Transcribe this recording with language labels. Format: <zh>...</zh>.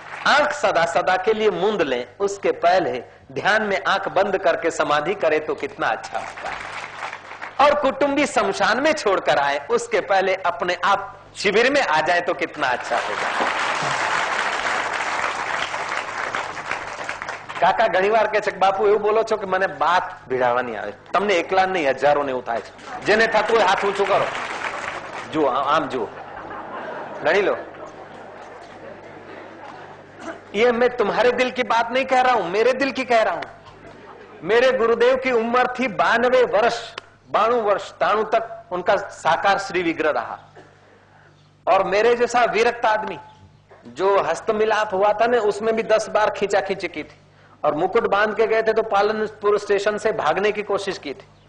<hi>आंख सदा सदा के लिए मूंद लें उसके पहले ध्यान में आंख बंद करके समाधि करे तो कितना अच्छा होगा। और कुटुंबी शमशान में छोड़कर आए उसके पहले अपने आप शिविर में आ जाए तो कितना अच्छा होगा।</hi> <gu>કાકા ઘણીવાર કહે છે કે બાપુ એવું બોલો છો કે મને બાત ભીડાવાની આવે, તમને એકલા નહીં હજારોને એવું થાય છે। જેને થતું હોય હાથ ઊંચું કરો, જુઓ આમ જુઓ, ગણી લો।</gu> <hi>ये मैं तुम्हारे दिल की बात नहीं कह रहा हूं, मेरे दिल की कह रहा हूं। मेरे गुरुदेव की उम्र थी 92 वर्ष, 92 वर्ष, 93 तक उनका साकार श्री विग्रह रहा। और मेरे जैसा विरक्त आदमी जो हस्तमिलाप हुआ था ना उसमें भी 10 बार खींचा खींची की थी, और मुकुट बांध के गए थे तो पालनपुर स्टेशन से भागने की कोशिश की थी।</hi>